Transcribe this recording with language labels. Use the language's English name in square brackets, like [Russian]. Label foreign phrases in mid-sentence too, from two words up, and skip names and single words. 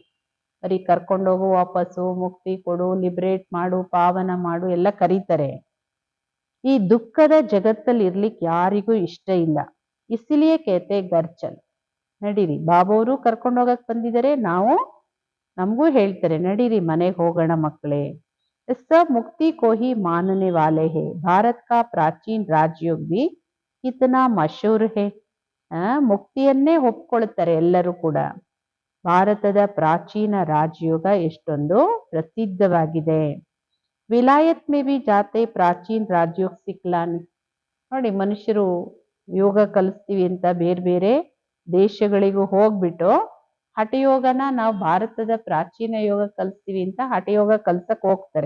[Kannada] ಬರೀ ಕರ್ಕೊಂಡೋಗು, ವಾಪಸ್ಸು, ಮುಕ್ತಿ ಕೊಡು, ಲಿಬ್ರೇಟ್ ಮಾಡು, ಪಾವನ ಮಾಡು ಎಲ್ಲ ಕರೀತಾರೆ. ಈ ದುಃಖದ ಜಗತ್ತಲ್ಲಿ ಇರ್ಲಿಕ್ಕೆ ಯಾರಿಗೂ ಇಷ್ಟ ಇಲ್ಲ. [Hindi] इसीलिए कहते घर चल, ನಡೀರಿ. [Kannada] ಬಾಬಾವರು ಕರ್ಕೊಂಡೋಗಕ್ ಬಂದಿದ್ದಾರೆ, ನಮಗೂ ಹೇಳ್ತಾರೆ ನಡೀರಿ ಮನೆಗೆ ಹೋಗೋಣ ಮಕ್ಕಳೇ. [Hindi] सब मुक्ति को ही मानने वाले हैं. भारत का प्राचीन राजयोग भी कितना मशहूर है. [Kannada] ಮುಕ್ತಿಯನ್ನೇ ಒಪ್ಕೊಳ್ತಾರೆ ಎಲ್ಲರೂ ಕೂಡ. ಭಾರತದ ಪ್ರಾಚೀನ ರಾಜಯೋಗ ಎಷ್ಟೊಂದು ಪ್ರಸಿದ್ಧವಾಗಿದೆ. [Hindi] विलायत में भी जाते प्राचीन राजयोग सिखलाने. [Kannada] ನೋಡಿ, ಮನುಷ್ಯರು ಯೋಗ ಕಲಿಸ್ತೀವಿ ಅಂತ ಬೇರೆ ಬೇರೆ ದೇಶಗಳಿಗೂ ಹೋಗ್ಬಿಟ್ಟು ಹಠಯೋಗನ ನಾವು ಭಾರತದ ಪ್ರಾಚೀನ ಯೋಗ ಕಲಿಸ್ತೀವಿ ಅಂತ ಹಠಯೋಗ ಕಲ್ಸಕ್ ಹೋಗ್ತಾರೆ.